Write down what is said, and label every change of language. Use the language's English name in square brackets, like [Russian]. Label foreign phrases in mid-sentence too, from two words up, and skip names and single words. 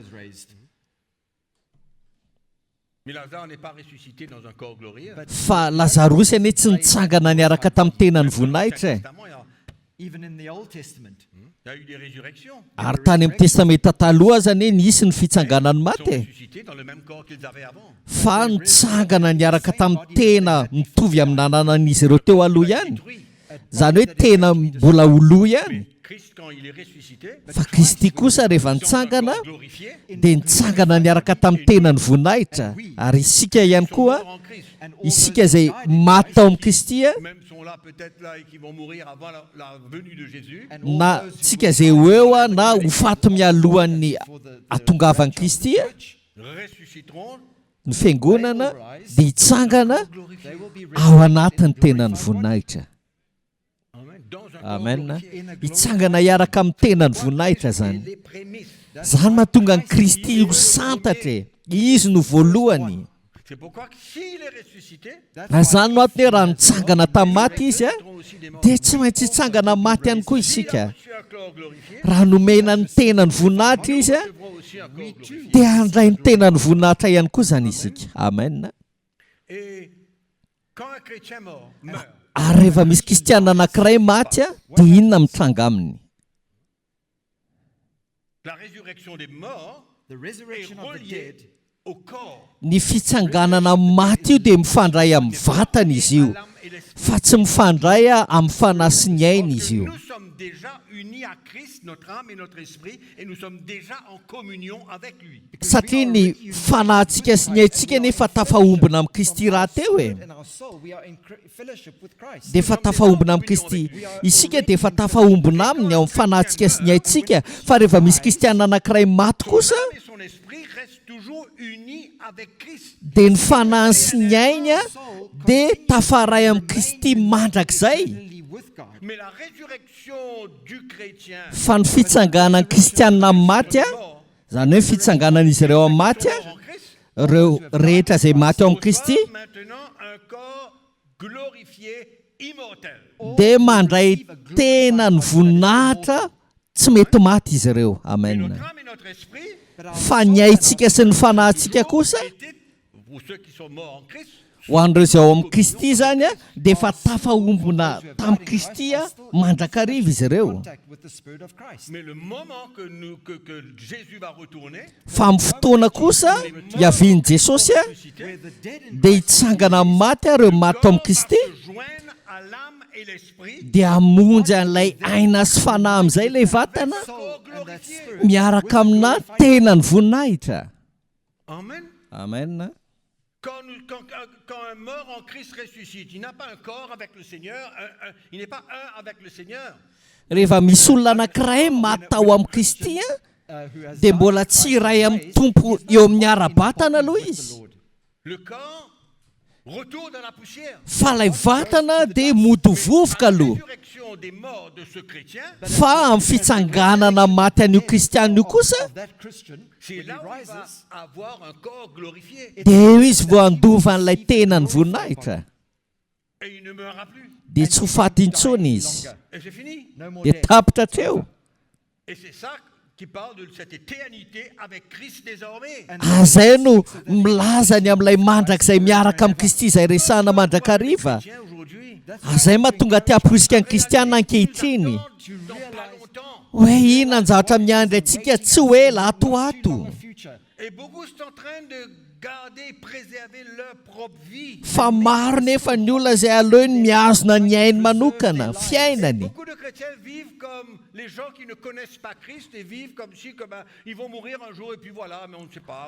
[English] Was raised. [French] Mais Lazare n'est pas ressuscité dans un corps glorieux. [Malagasy] Fa Lazarosy anie tsy nitsangana niaraka tamin'ny tenany voninahitra. [English] Testament, Even in the Old Testament, [French] il y a eu des résurrections. [Malagasy] Ary tany amin'ny testamenta taloha zany nisy ny fitsanganany [French] Ils sont [Malagasy] maty. [French] ressuscités dans le même corps qu'ils avaient avant. [Malagasy] Fa nitsangana niaraka tamin'ny tena mitovy amin'ny nananan'izy ireo teo aloha ihany. [French] Détruit. [Malagasy] Zany hoe tena mbola oloa ihany. [French] Christ, quand il est ressuscité, [Malagasy] Fa Kristy kosa rehefa [French] dans un [Malagasy] nitsangana [French] corps glorifié, [Malagasy] dia nitsangana niaraka tamin'ny tenany voninahitra. Ary isika ihany [French] sont [Malagasy] koa, [French] morts en Christ. [English] and all [Malagasy] isika [English] those [Malagasy] izay [English] who died in [Malagasy] maty tao amin'ny Kristy a, [French] Même sont là peut-être là et qui vont mourir avant la venue de Jésus. [English] and all [Malagasy] na [English] those who [Malagasy] tsika izay ho eo a na ho faty mialohan'ny [English] for the [Malagasy] atongavan'ny Kristy a, [English] church, [French] Ressusciteront. [Malagasy] ny fiangonana dia hitsangana [English] they will be [Malagasy] ao anatin'ny tenany voninahitra. [French] Amen. Dans un corps Amen. glorifié. [English] in a [Malagasy] Hitsangana hiaraka amin'ny tenany voninahitra zany. [French] Les prémices. [Malagasy] Zany mahatonga ny Kristy ho santatra. Izy no voalohany. [French] C'est pourquoi s'il est ressuscité, [Malagasy] Raha zany no antony hoe raha nitsangana tamin'ny maty izy a, [French] nous aussi des morts. [Malagasy] dia tsy maintsy hitsangana maty ihany koa [French] S'il a [Malagasy] isika. [French] reçu un corps glorifié, [Malagasy] Raha nomena ny tenany voninahitra izy a, [French] nous recevrons aussi un corps glorifié. [Malagasy] dia handray ny tenany voninahitra ihany koa zany isika. Amen. [French] Et quand un chrétien mort meurt, [Malagasy] Ary rehefa misy kristianina anankiray maty a, dia inona mitranga aminy? [French] la résurrection des morts [English] the [French] est [English] resurrection of the [French] reliée [English] dead [French] au corps, [Malagasy] Ny fitsanganana maty io dia mifandray amin'ny vatana izy io, [French] à l'âme et l'esprit. [Malagasy] fa tsy mifandray amin'ny fanahy sy ny aina izy io. [French] Nous sommes déjà unis à Christ, notre âme et notre esprit, et nous sommes déjà en communion avec lui. [Malagasy] Satria ny fanahintsika sy ny aintsika nefa tafahombona amin'ny Kristy raha teo e. [English] and our soul, we are in fellowship with Christ. [Malagasy] Dia efa tafahombona amin'ny Kristy. Isika dia efa tafahombona aminy ao amin'ny fanahintsika sy ny aintsika. Fa rehefa misy kristianina anankiray maty kosa, [French] L'âme et son esprit restent toujours unis avec Christ. [Malagasy] dia ny fanahy sy ny aina dia tafaray amin'ny Kristy mandrakizay. [English] Eternally with God. [French] Mais la résurrection du chrétien, [Malagasy] fa ny fitsanganan'ny kristianina amin'ny maty a zany hoe fitsanganan'izy ireo amin'ny maty a [French] en Christ, [Malagasy] ireo rehetra izay maty ao amin'ny Kristy [French] reçoivent maintenant un corps glorifié, immortel. [Malagasy] dia mandray tena ny voninahitra tsy mety maty izy ireo [French] Et amen notre âme et notre esprit [Malagasy] fa ny aintsika sy ny fanahintsika kosa [French] étaient, pour ceux qui sont morts en Christ, [Malagasy] ho an'ireo izay ao amin'ny Kristy zany a dia efa tafahombona tamin'ny Kristy a mandrakariva izy ireo [English] Contact with the Spirit of Christ. [French] mais le moment que Jésus va retourner, [Malagasy] fa amin'ny fotoana kosa hiavian'i Jesosy a [French] ressuscité, [English] Where the dead in [Malagasy] dia hitsangana amin'ny maty a ireo maty ao amin'ny Kristy [French] se joindre à l'âme et l'esprit, [Malagasy] dia hamonjy an'ilay aina sy fanahy amin'izay ilay vatana [English] soul and that spirit. [Malagasy] miaraka amina tena ny voninahitra amen. amen [French] Quand un mort en Christ ressuscite, il n'a pas un corps avec le Seigneur, il n'est pas un avec le Seigneur. [Malagasy] rehefa misy olona anankiray matao amin'ny Kristy a [English] Who has [Malagasy] dia [English] died [Malagasy] mbola [English] in [Malagasy] tsy [English] Christ [Malagasy] iray amin'ny [English] raised [Malagasy] tompo eo amin'ny ara-batana aloha [English] with the [Malagasy] izy [English] Lord. [French] Le corps retourne à la poussière. [Malagasy] fa ilay vatana dia mody vovoka [French] La [Malagasy] aloha [French] résurrection des morts de ce chrétien, [Malagasy] fa amin'ny fitsanganana maty an'io kristianina io kosa [English] Of that Christian, [French] c'est [English] when he [French] là où il va [English] rises, [French] avoir un corps glorifié. [Malagasy] dia eo izy vao andova an'ilay tena ny voninahitra [French] Et il ne meurra plus. [Malagasy] dia tsy ho faty intsony izy [French] Et c'est fini. [English] no more [Malagasy] dia [English] death. [Malagasy] tapitra hatreo [French] Et c'est ça qui parle de cette éternité avec Christ désormais. [Malagasy] azay no milazany amin'ilay mandrakizay miaraka amin'ny Kristy izay resahana mandrakariva [French] Tiens, aujourd'hui, [Malagasy] azay mahatonga ty amporisika ny kristianina ankehitriny [French] dans pas longtemps. [Malagasy] hoe inona ny zavatra miandry antsika tsy hoe latoato [English] Long future. [French] Et beaucoup sont en train de garder, préserver leur propre vie. [Malagasy] fa maro nefa ny olona izay aleony miazona ny ainy manokana fiainany [French] Beaucoup de chrétiens vivent comme les gens qui ne connaissent pas Christ et vivent comme si ils vont mourir un jour et puis voilà, mais on ne sait pas.